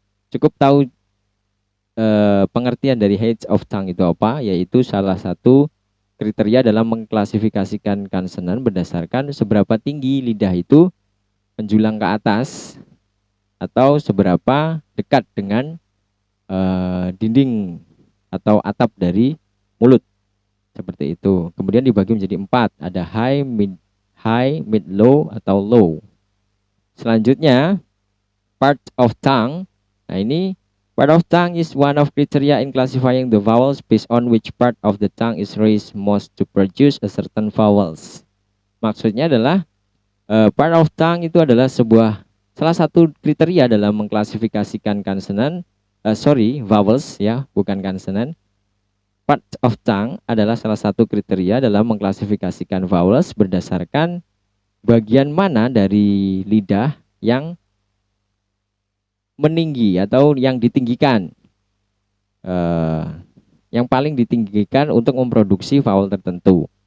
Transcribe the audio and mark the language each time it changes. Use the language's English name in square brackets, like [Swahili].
[Indonesian] Cukup tahu pengertian dari height of tongue itu apa, yaitu salah satu kriteria dalam mengklasifikasikan konsonan berdasarkan seberapa tinggi lidah itu menjulang ke atas atau seberapa dekat dengan dinding atau atap dari mulut, seperti itu. Kemudian dibagi menjadi 4, ada high, mid, low atau low. Selanjutnya part of tongue. Nah, ini [English] part of tongue is one of criteria in classifying the vowels based on which part of the tongue is raised most to produce a certain vowels. [Indonesian] Maksudnya adalah part of tongue itu adalah salah satu kriteria dalam mengklasifikasikan konsonan, vowels ya, bukan konsonan. Part of tongue adalah salah satu kriteria dalam mengklasifikasikan vowels berdasarkan bagian mana dari lidah yang meninggi atau yang ditinggikan, yang paling ditinggikan untuk memproduksi vowel tertentu.